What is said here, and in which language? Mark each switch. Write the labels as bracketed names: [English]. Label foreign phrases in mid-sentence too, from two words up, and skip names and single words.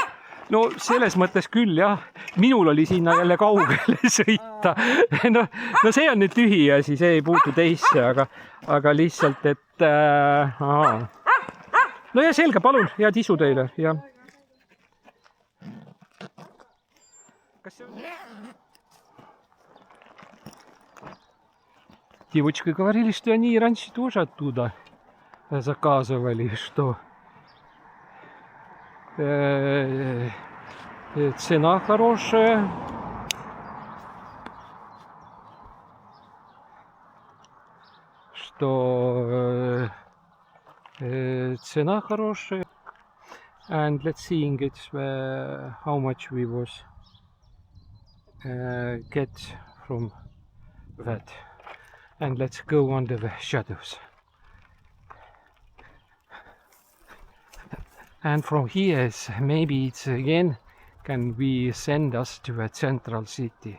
[Estonian] no selles mõttes küll jah, minul oli sinna jälle kaugele sõita. no see on nüüd tühiasi, see ei puutu teisse, aga lihtsalt, et no ja selge, palun, head isu teile ja. Kas see on... [Russian] Девочки говорили, что они раньше тоже оттуда заказывали, что цена хорошая. Что цена хорошая. [English] And let's see it's how much we was get from that. And let's go under the shadows. And from here, maybe it's again, can we send us to a central city?